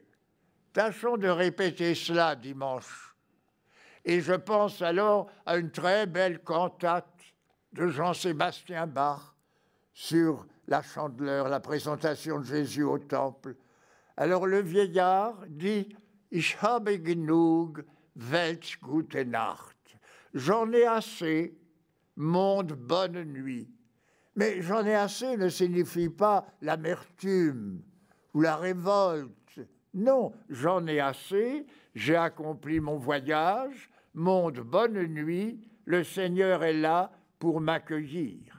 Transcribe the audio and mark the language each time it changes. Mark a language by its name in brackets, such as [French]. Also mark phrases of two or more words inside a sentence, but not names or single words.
[French] Tâchons de répéter cela dimanche. Et je pense alors à une très belle cantate de Jean-Sébastien Bach sur la Chandeleur, la présentation de Jésus au temple. Alors le vieillard dit « [German] Ich habe genug, welch gute Nacht ». [French] J'en ai assez, monde, bonne nuit. Mais j'en ai assez ne signifie pas l'amertume ou la révolte. Non, j'en ai assez, j'ai accompli mon voyage, monde, bonne nuit, le Seigneur est là pour m'accueillir.